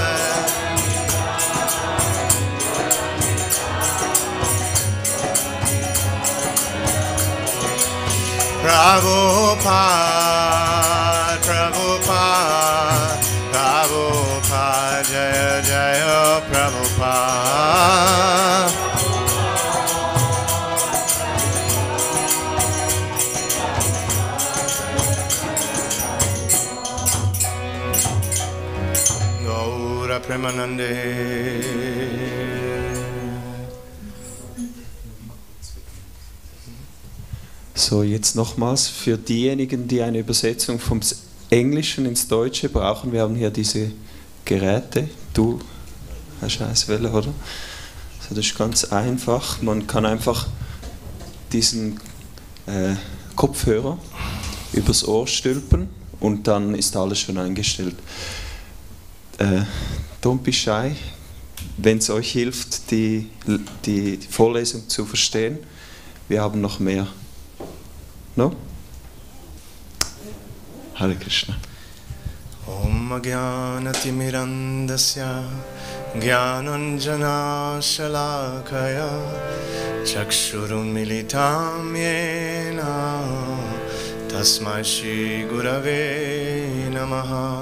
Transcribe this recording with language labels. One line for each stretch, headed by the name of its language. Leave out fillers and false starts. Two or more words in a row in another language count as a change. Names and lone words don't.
Sanskrit: प्रभुपाद, प्रभुपाद, प्रभुपाद, जय जय प्रभुपाद. गौर प्रेमानन्दे.
German: So, jetzt nochmals für diejenigen, die eine Übersetzung vom Englischen ins Deutsche brauchen. Wir haben hier diese Geräte. Du hast eins wählen, oder? So, das ist ganz einfach. Man kann einfach diesen Kopfhörer übers Ohr stülpen und dann ist alles schon eingestellt.
English: Don't be shy,
German: wenn es euch hilft, die Vorlesung zu verstehen. Wir haben noch mehr. No?
Sanskrit: हरे कृष्ण. ॐ ज्ञानतिमिरान्धस्य ज्ञानाञ्जन शलाकया चक्षुरुन्मीलितं येन तस्मै श्री गुरवे नमः.